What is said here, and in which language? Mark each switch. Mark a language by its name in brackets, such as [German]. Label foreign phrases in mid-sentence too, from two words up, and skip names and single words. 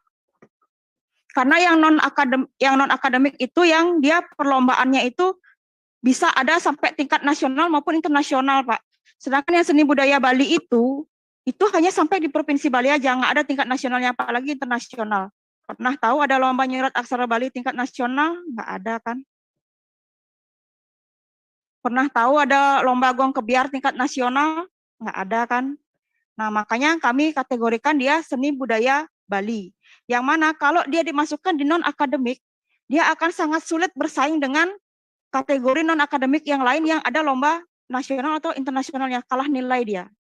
[Indonesian] Karena yang non-akademik itu yang dia perlombaannya itu bisa ada sampai tingkat nasional maupun internasional Pak. Sedangkan yang seni budaya Bali itu hanya sampai di Provinsi Bali aja, nggak ada tingkat nasionalnya, apalagi internasional. Pernah tahu ada lomba nyurat aksara Bali tingkat nasional? Nggak ada kan? Pernah tahu ada lomba gong kebiar tingkat nasional? Nggak ada kan? Nah, makanya kami kategorikan dia seni budaya Bali. Yang mana kalau dia dimasukkan di non-akademik, dia akan sangat sulit bersaing dengan kategori non-akademik yang lain yang ada lomba nasional atau internasionalnya, kalah nilai dia.